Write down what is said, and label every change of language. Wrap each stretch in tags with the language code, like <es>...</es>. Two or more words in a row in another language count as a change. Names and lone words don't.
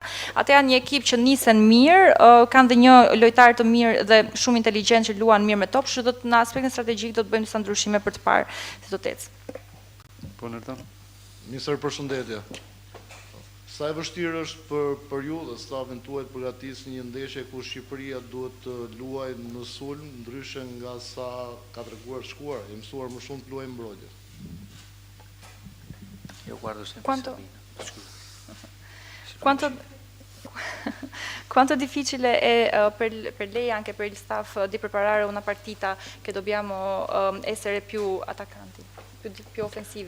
<sq>Ata janë një ekip që nisen mirë, kanë dhe një lojtar të mirë dhe shumë inteligjent që luan mirë me top, kështu do të në aspektin strategjik do të bëjmë disa ndryshime për të parë se do të ecë. Po Nërtan? Ministër, përshëndetje. Sa e vështirë është për ju dhe stafin tuaj të përgatisë një ndeshje ku Shqipëria duhet të luajë në sulm, ndryshe nga sa ka treguar shkuar, e mësuar më shumë të luajë mbrojtje.</sq> <it>Io guardo sempre Quanto difficile è per lei, anche per il staff, di preparare una partita che dobbiamo essere più attaccanti, più offensivi?</it>